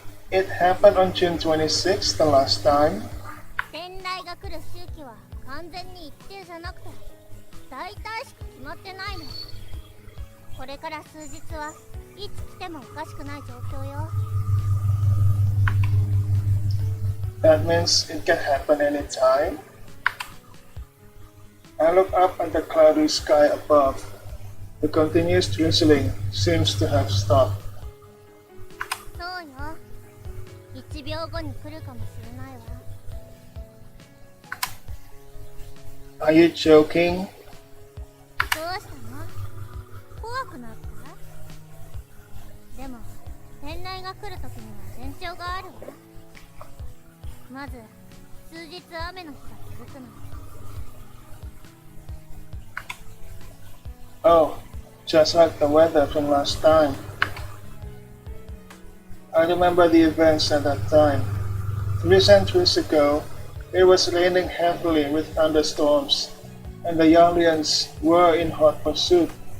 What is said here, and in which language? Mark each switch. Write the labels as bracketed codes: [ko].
[en] It happened on June 26th the last time. [ja] 天雷が来る周期は完全に一定じゃなくて、大体しか決まってないの。これから数日はいつ来てもおかしくない状況よ。 [en] That means it can happen anytime. I look up at the cloudy sky above. The continuous drizzling seems to have stopped. [ja] そうよ。 1秒後に来るかもしれないわ。 [en] Are you joking? [ja] どうしたの？怖くなった？でも、天雷が来るときには前兆があるわ。まず、数日雨の日が続くの。 [en] Oh, just like the weather from last time. I remember the events at that time. 3 centuries ago, it was raining heavily with thunderstorms, and the Yarlians were in hot pursuit.